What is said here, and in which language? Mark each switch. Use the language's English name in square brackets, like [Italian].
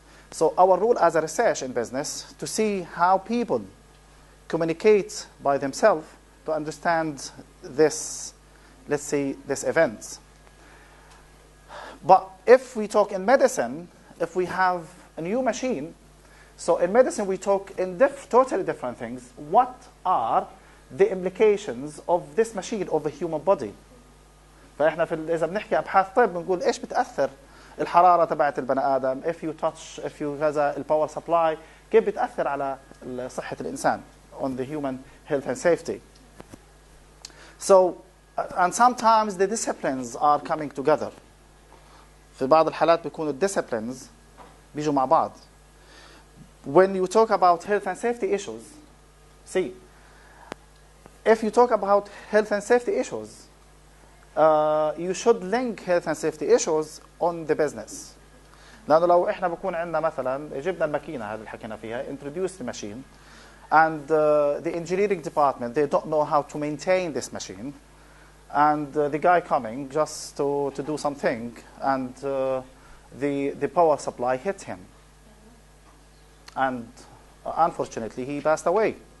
[English] So our role as a research in business to see how people communicate by themselves to understand this, let's say, this event. But if we talk in medicine, if we have a new machine, so in medicine we talk in totally different things. What are the implications of this machine of the human body? [Arabic] فإحنا إذا بنحكي أبحاث طب بنقول إيش بتأثر الحرارة تبعت البني آدم, [English] if you touch, if you [Arabic] كذا, الباور سبلاي, كيف بتأثر على صحة الإنسان, [English] on the human health and safety. So, and sometimes the disciplines are coming together. [Arabic] في بعض الحالات بيكونوا disciplines بيجوا مع بعض. [English] When you talk about health and safety issues, see, if you talk about health and safety issues, you should link health and safety issues on the business. [Arabic] لأنه لو إحنا بكون عندنا مثلا جبنا الماكينة هذه اللي حكينا فيها, [English] introduced the machine, and the engineering department, they don't know how to maintain this machine, and the guy coming just to do something, and the power supply hit him, and unfortunately he passed away.